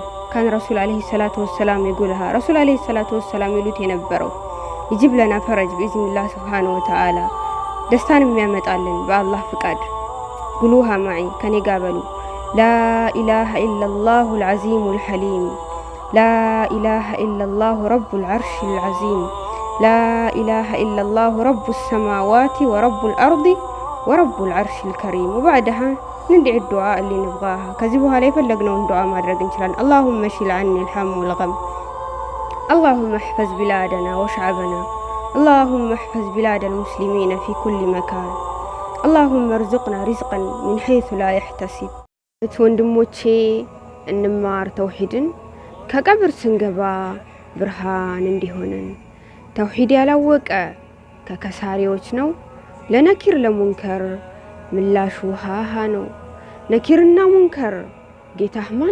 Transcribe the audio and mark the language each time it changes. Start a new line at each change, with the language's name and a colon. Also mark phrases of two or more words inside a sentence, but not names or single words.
Arabic: كان الرسول عليه الصلاة والسلام يقولها፣ الرسول عليه الصلاة والسلام
Amharic: ይሉት የነበረው
Arabic: يجيب لنا فرج بإذن الله سبحانه وتعالى፣
Amharic: ደስታን የሚያመጣልን በአላህ ፍቃድ።
Arabic: قولوها معي፣
Amharic: ከኔ ጋር በሉ።
Arabic: لا إله إلا الله العظيم الحليم، لا إله إلا الله رب العرش العظيم፣ لا إله إلا الله رب السماوات ورب الأرض ورب العرش الكريم. وبعدها ندعي الدعاء اللي نبغاها።
Amharic: ከዚህ በኋላ የፈለግነውን ዱዓ ማድረግ እንችላለን።
Arabic: اللهم شيل عني الهم والغم، اللهم احفظ بلادنا وشعبنا، اللهم احفظ بلاد المسلمين في كل مكان، اللهم ارزقنا رزقا من حيث لا يحتسب።
Amharic: ወንድሞቼ እንማር ተውሂድን ከቀብር ስንገባ ብርሃን እንዲሆነን። ተውሂድ ያላወቀ ከከሳሪዎች ነው። ለነኪር ለሙንከር ምላሹ ሃሃ ነው። ነኪርና ሙንከር ጌታህ ማን